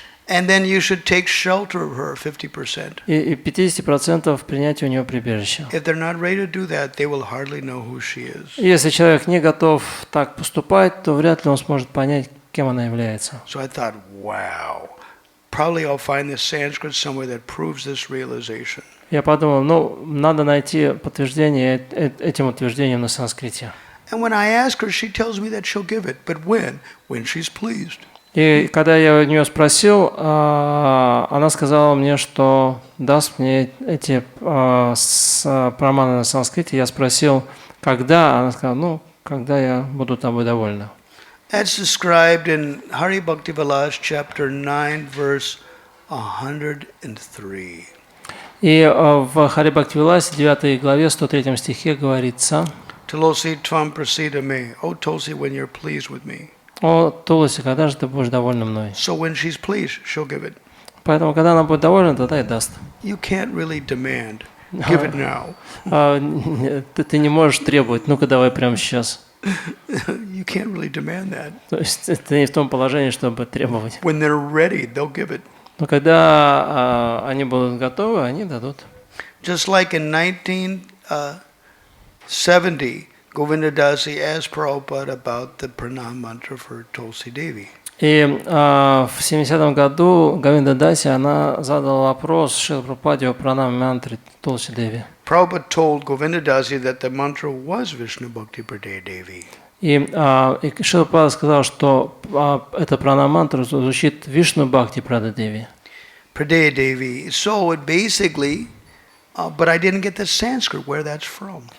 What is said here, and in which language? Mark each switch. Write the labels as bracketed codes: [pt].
[en] And then you should take shelter of her 50%. [ru] и 50% принятия у нее прибежища. [en] If they're not ready to do that, they will hardly know who she is. [ru] Если человек не готов так поступать, то вряд ли он сможет понять, кем она является. [en] So I thought, wow, probably I'll find this Sanskrit somewhere that proves this realization. [ru] Я подумал, ну, надо найти подтверждение этим утверждением на санскрите. [en] And when I ask her, she tells me that she'll give it. But when? When she's pleased. [ru] И когда я у нее спросил, она сказала мне, что даст мне эти праманы на санскрите. Я спросил, когда? Она сказала, ну, когда я буду тобой довольна. [en] That's described in Hari Bhakti Vilas, chapter 9, verse 103. [ru] И в Хари Бхакти Виласе, 9 главе, 103 стихе говорится: [sa] Tulosi tvam prasida me. [en] Oh, Tulsi, when you're pleased with me. [ru] «О, Туласи, когда же ты будешь довольна мной?» [en] So when she's pleased, she'll give it. [ru] Поэтому, когда она будет довольна, тогда и даст. [en] You can't really demand. Give it now. [ru] Ты не можешь требовать, ну-ка давай прямо сейчас. [en] You can't really demand that. [ru] То есть ты не в том положении, чтобы требовать. [en] When they're ready, they'll give it. [ru] Но когда они будут готовы, они дадут. [en] Just like in 1970, Govinda Dasi asked Prabhupada about the pranam mantra for Tulsi Devi. [ru] И в 70-м году Говинда Даси, она задала вопрос Шрила Прабхупаде о пранам-мантре Тулси Деви. [en] Prabhupada told Govinda Dasi that the mantra was Vishnu Bhakti Pradaya Devi. [ru] И Шрила Прабхупада сказал, что эта пранам-мантра звучит Вишну Бхакти Прада Деви. [sa] Pradaya Devi. [en] So it basically, but I didn't get the Sanskrit where that's from.